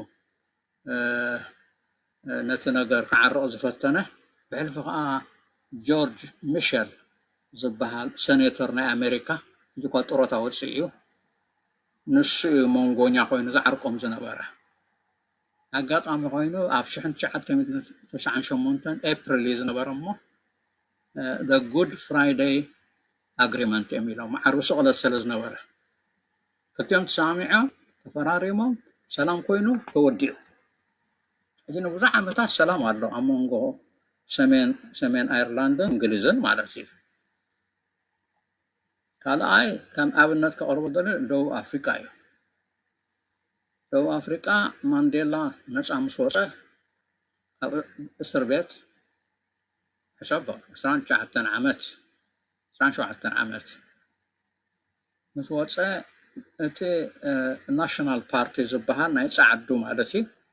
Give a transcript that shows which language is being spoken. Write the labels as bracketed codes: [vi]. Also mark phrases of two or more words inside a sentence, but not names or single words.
[ti] ነቲ ነገር ክዓርቕ ዝፈተነ ብሕልፊ ከዓ ጆርጅ ሚሸል ዝበሃል ሴኔተር ናይ ኣሜሪካ ዝኳ ጥሮታ ወፅእ እዩ ንሱ ሞንጎኛ ኮይኑ ዝዓርቆም ዝነበረ ኣጋጣሚ ኮይኑ ኣብ 1998 ኤፕሪል ዝነበረ እሞ the good friday agreement የሚለው ዓርቢ ስቕለት ስለ ዝነበረ ክልቲኦም ተሰሚዖም ተፈራሪሞም ሰላም ኮይኑ ተወዲኡ ሕጂ ንብዙሕ ዓመታት ሰላም ኣሎ ኣብ ሞንጎ ሰሜን ኣየርላንድን እንግሊዝን ማለት እዩ ካልኣይ ከም ኣብነት ከቕርቡ ደልዩ ደቡብ ኣፍሪካ እዩ ደቡብ ኣፍሪካ ማንዴላ ነፃ ምስ ወፀ ኣብ እስር ቤት ሕሰቦ 27 ዓመት ምስ ወፀ እቲ ናሽናል ፓርቲ ዝበሃል ናይ ፃዕዱ ማለት እዩ